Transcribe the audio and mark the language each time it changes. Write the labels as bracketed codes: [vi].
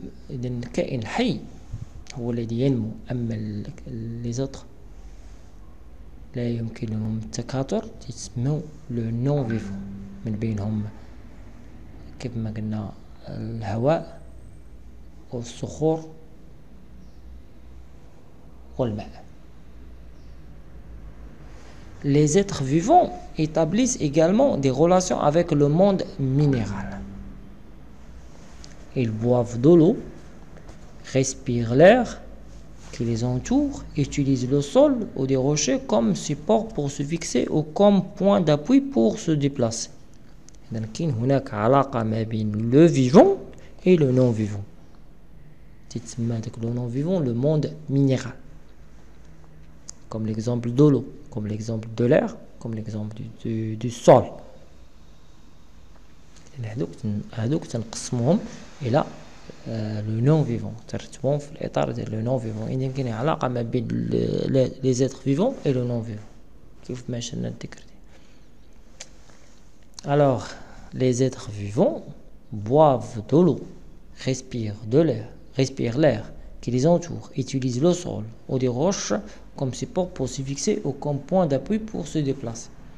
[ar] إذن الكائن الحي هو الذي ينمو، أما [fr] les autres [ar] لا يمكنهم التكاثر يسموا [fr] لو نون فيفون. [ar] من بينهم كيف ما قلنا الهواء والصخور والماء. [fr] Les êtres vivants établissent également des relations avec le monde minéral. Ils boivent de l'eau, respirent l'air qui les entoure, utilisent le sol ou des rochers comme support pour se fixer ou comme point d'appui pour se déplacer. [ar] إذن كاين هناك علاقة ما بين [fr] le vivant et le non-vivant. [ar] تسمى هذاك [fr] le non-vivant le monde minéral. Comme l'exemple de l'eau, comme l'exemple de l'air, comme l'exemple du sol. [ar] هذوك تنقسموهم إلى [fr] le non-vivant، [ar] ترتبهم في الإطار ديال le non-vivant. إذا كاين علاقة ما بين [fr] les êtres vivants et le non-vivant [ar] كيف ما شرنا الذكر. [fr] Alors, les êtres vivants boivent de l'eau, respirent l'air qui les entoure, utilisent le sol ou des roches comme support pour se fixer ou comme point d'appui pour se déplacer.